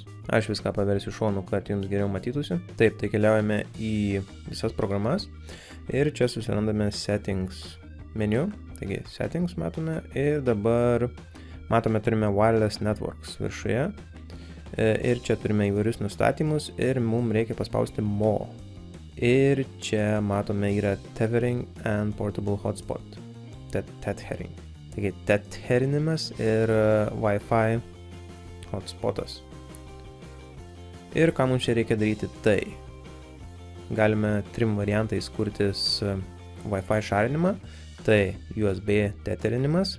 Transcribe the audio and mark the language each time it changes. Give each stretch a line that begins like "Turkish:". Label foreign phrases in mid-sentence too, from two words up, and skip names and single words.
Lithuanian: Aš viską paversiu šonu, kad jums geriau matytųsi. Taip, tai keliaujame į visas programas ir čia susirandame settings meniu. Taigi, settings matome ir dabar matome turime
English: wireless networks
Lithuanian: viršuje. Ir čia turime įvairius nustatymus ir mums reikia paspausti more. Ir čia matome yra
English: tethering and portable hotspot.
Lithuanian: Tethering. Taigi, tetherinimas ir Wi-Fi hotspotas. Ir ką mums čia reikia daryti, tai galime trim variantais kurtis Wi-Fi šarinimą. Tai USB tetherinimas.